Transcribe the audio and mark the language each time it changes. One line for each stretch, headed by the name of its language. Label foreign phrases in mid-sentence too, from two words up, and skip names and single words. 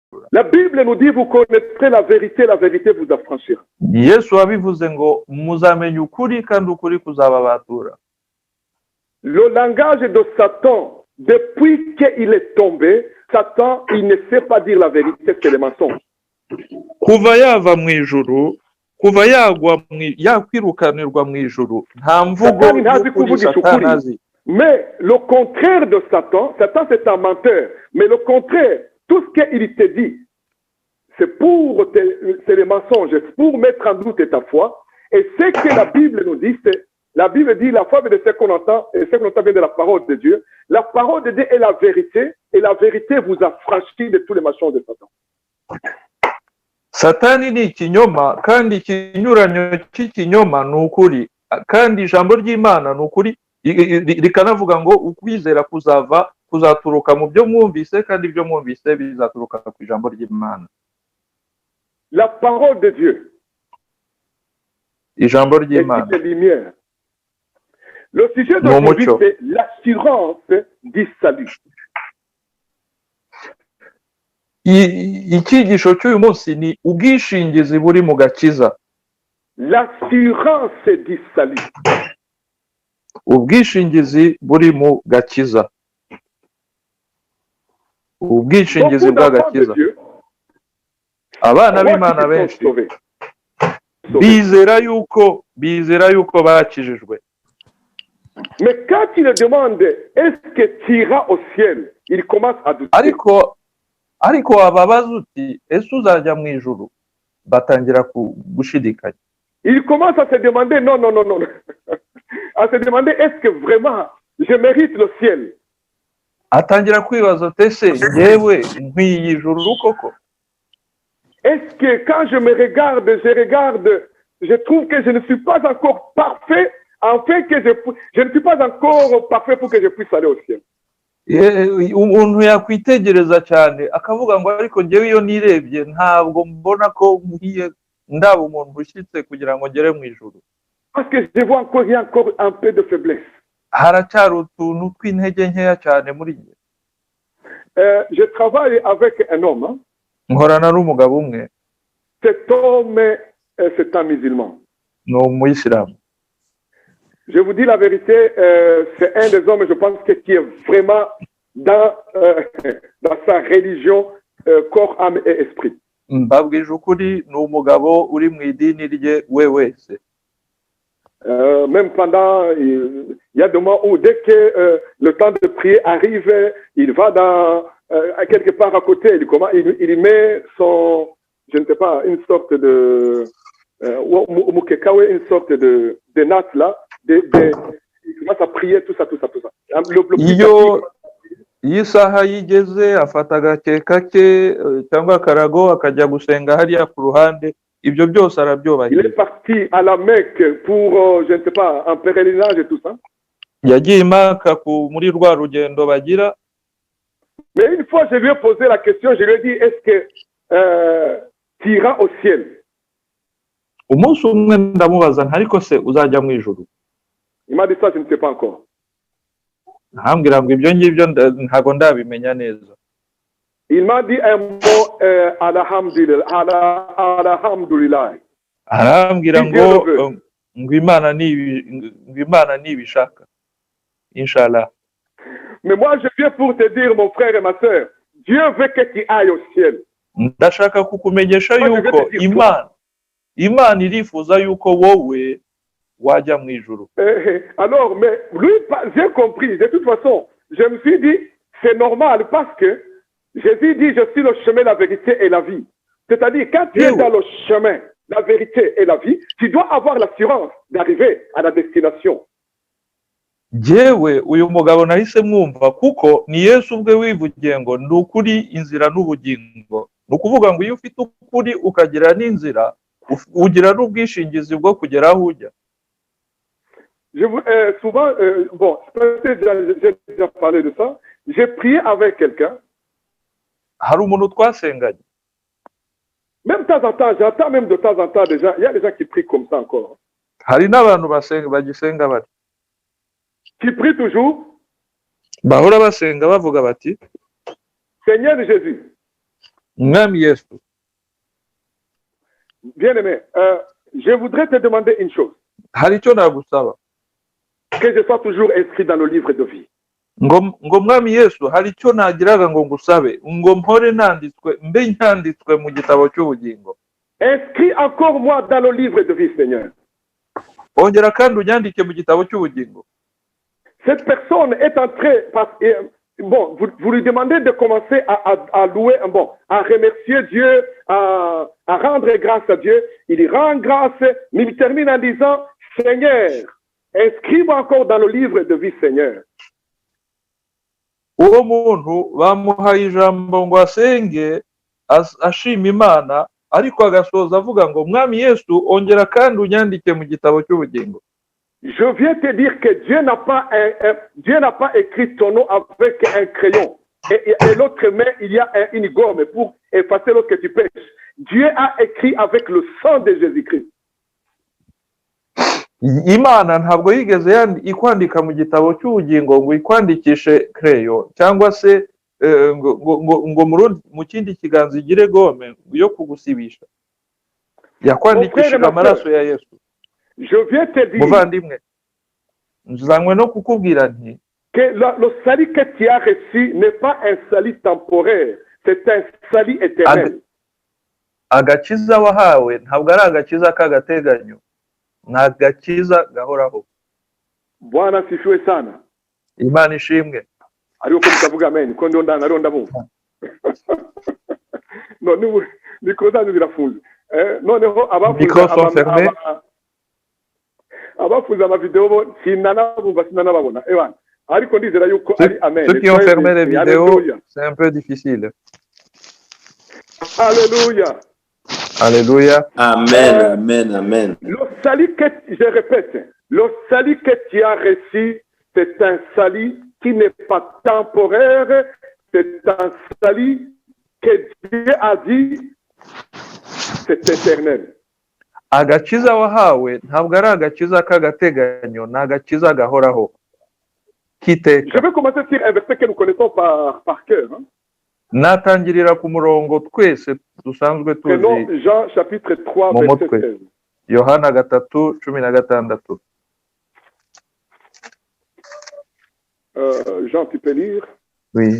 French: La Bible nous dit, vous connaîtrez la vérité vous affranchira.
Kinyarwanda: Yesu wabivuze ngo muzamenya ukuri kandi ukuri kuzababatura.
French: Le langage de Satan, depuis qu'il est tombé, Satan, il ne sait pas dire la vérité, c'est le mensonge.
Kinyarwanda: Kuva yava mu ijuru, kuva yakwirukanirwa mu ijuru, nta mvugo y'ukuri Satani azi.
French: Mais le contraire de Satan, Satan c'est un menteur, mais le contraire, tout ce qu'il te dit, c'est le mensonge, c'est pour mettre en doute ta foi. Et ce que la Bible nous dit, c'est, la Bible dit, la foi vient de ce qu'on entend, et ce qu'on entend vient de la parole de Dieu. La parole de Dieu est la vérité, et la vérité vous affranchit de tous les mensonges de Satan.
Kinyarwanda: Satani ni ikinyoma, kandi ikinyuranyo cy'ikinyoma ni ukuri, kandi ijambo ry'Imana ni ukuri, rikanavuga ngo ukwizera kuzaturuka mu byo mwumvise, kandi ibyo mwumvise bizaturuka ku ijambo ry'Imana.
French: La parole de Dieu.
Kinyarwanda: Ijambo ry'Imana.
French: Le sujet d'aujourd'hui, c'est l'assurance du salut.
Kinyarwanda: Icyigisho cy'uyu munsi ni ubwishingizi buri mu gakiza.
French: L'assurance du salut.
Kinyarwanda: Ubwishingizi buri mu gakiza. Ubwishingizi bw'agakiza. Abana b'Imana benshi bizera yuko bakijijwe.
French: Mais quand il demande est-ce que tu iras au ciel, il commence à douter.
Kinyarwanda: Ariko ababaza uti ese uzajya mu ijuru, batangira gushidikanya.
French: Il commence à se demander non. À se demander est-ce que vraiment je mérite le ciel.
Kinyarwanda: Atangira kwibaza ati ese njyewe nkwiye ijuru koko?
French: Est-ce que quand je me regarde, je trouve que je ne suis pas encore parfait, afin que je ne suis pas encore parfait pour que je puisse aller au ciel.
Kinyarwanda: Umuntu yakwitegereza cyane akavuga ngo ariko njyewe iyo nirebye ntabwo mbona ko nkwiye ndaba umuntu ushyitse kugira ngo ngere mu ijuru.
French: Parce que je vois encore, il y a encore un peu de faiblesse.
Kinyarwanda: Haracyari utuntu tw'intege nkeya cyane muri njye.
French: Je travaille avec un homme.
Kinyarwanda: Nkorana n'umugabo umwe.
French: Cet homme, c'est un musulman.
Kinyarwanda: Ni umuyisilamu.
French: Je vous dis la vérité, c'est un des hommes, je pense, qui est vraiment dans sa religion, corps, âme et esprit.
Kinyarwanda: Mbabwije ukuri ni umugabo uri mu idini rye we wese.
French: Même pendant, il y a des moments où dès que le temps de prier arrive, il va dans quelque part à côté, il met son, je ne sais pas, une sorte de une sorte de natte là, il commence à prier, tout ça.
Kinyarwanda: Iyo isaha yigeze afata agakeka ke cyangwa akarago akajya gusenga hariya ku ruhande, ibyo byose arabyubahiriza.
French: Il est parti à la Mecque pour, je ne sais pas, un pèlerinage et tout ça.
Kinyarwanda: Yagiye i Maka muri rwa rugendo bagira.
French: Mais une fois, je lui ai posé la question, je lui ai dit, est-ce que tu iras au ciel?
Kinyarwanda: Umunsi umwe ndamubaza ariko se uzajya mu ijuru?
French: Il m'a dit ça, je ne sais pas encore.
Kinyarwanda: Arambwira ngo ibyo ngibyo ntago ndabimenya neza.
French: Il m'a dit un mot, alhamdulillah.
Kinyarwanda: Arambwira ngo Imana nibishaka. Inshallah.
French: Mais moi, je viens pour te dire, mon frère et ma soeur, Dieu veut que tu ailles au ciel.
Kinyarwanda: Ndashaka kukumenyesha yuko Imana irifuza yuko wowe wajya mu ijuru.
French: Alors, mais lui, j'ai compris. De toute façon, je me suis dit, c'est normal parce que Jésus dit, je suis le chemin, la vérité et la vie. C'est-à-dire, quand tu es dans le chemin, la vérité et la vie, tu dois avoir l'assurance d'arriver à la destination.
Kinyarwanda: Jewe uyu mugabo nahise mwumva kuko ni Yesu ubwe wivugiye ngo ndi ukuri, inzira n'ubugingo. Ni ukuvuga ngo iyo ufite ukuri ukagira n'inzira, ugira n'ubwishingizi bwo kugera aho ujya.
French: Souvent, bon, j'ai déjà parlé de ça. J'ai prié avec quelqu'un.
Kinyarwanda: Hari umuntu twasenganye.
French: Même de temps en temps, j'entends même de temps en temps déjà, il y a des gens qui prient comme ça encore.
Kinyarwanda: Hari n'abantu bagisenga bati.
French: Qui prient toujours.
Kinyarwanda: Bahora basenga bavuga bati.
French: Seigneur Jésus.
Kinyarwanda: Mwami Yesu.
French: Bien-aimé, je voudrais te demander une chose.
Kinyarwanda: Hari icyo nagusaba.
French: Que je sois toujours inscrit dans le livre de vie.
Kinyarwanda: Ngo Mwami Yesu, hari icyo nagiraga ngo ngusabe. Ngo mpore nanditswe, mbe ntanditswe mu gitabo cy'ubugingo.
French: Inscris encore moi dans le livre de vie, Seigneur.
Kinyarwanda: Ongera kandi unyandike mu gitabo cy'ubugingo.
French: Cette personne est en train, bon, vous lui demandez de commencer à louer, bon, à remercier Dieu, à rendre grâce à Dieu. Il rend grâce, mais il termine en disant, Seigneur, inscris-moi encore dans le livre de vie, Seigneur.
Kinyarwanda: Uwo muntu bamuhaye ijambo ngo asenge ashima Imana, ariko agasoza avuga ngo Mwami Yesu ongera kandi unyandike mu gitabo cy'ubugingo.
French: Je viens te dire que Dieu n'a pas écrit ton nom avec un crayon. Et l'autre main, il y a une gomme pour effacer lorsque tu pêches. Dieu a écrit avec le sang de Jésus-Christ.
Kinyarwanda: Imana ntabwo yigeze ikwandika mu gitabo cy'ubugingo ngo ikwandikishe crayon cyangwa se ngo mu kindi kiganza igire gome yo kugusibisha. Yakwandikishije amaraso ya Yesu.
French: Je viens te dire
Kinyarwanda: muvandimwe, nzanywe no kukubwira nti
French: que le salut que tu as reçu n'est pas un salut temporaire, c'est un salut éternel.
Kinyarwanda: Agakiza wahawe ntabwo ari agakiza k'agateganyo, ni agakiza gahoraho.
Swahili: Bwana sifiwe sana.
Kinyarwanda: Imana ishimwe. Ariko mutavuga amen ko ndaronda bumva. No mikoro zanyu zirafunze. Noneho abafuza amavideo bo sinanababona ebana, ariko ndizera yuko ari amen.
French: Ceux qui ont fermé les vidéos, c'est un peu difficile. Alléluia. Alléluia. Amen, amen, amen. Le salut que, je répète, le salut que tu as reçu, c'est un salut qui n'est pas temporaire, c'est un salut que Dieu a dit, c'est éternel.
Kinyarwanda: Agakiza wahawe ntabwo ari agakiza k'agateganyo, ni agakiza gahoraho kiteka.
French: Je vais commencer sur un verset que nous connaissons par cœur.
Kinyarwanda: Natangirira ku murongo twese dusanzwe tuzi.
French: Jean chapitre 3 verset 16.
Kinyarwanda: Yohana 3:16.
French: Jean, tu peux lire? Oui.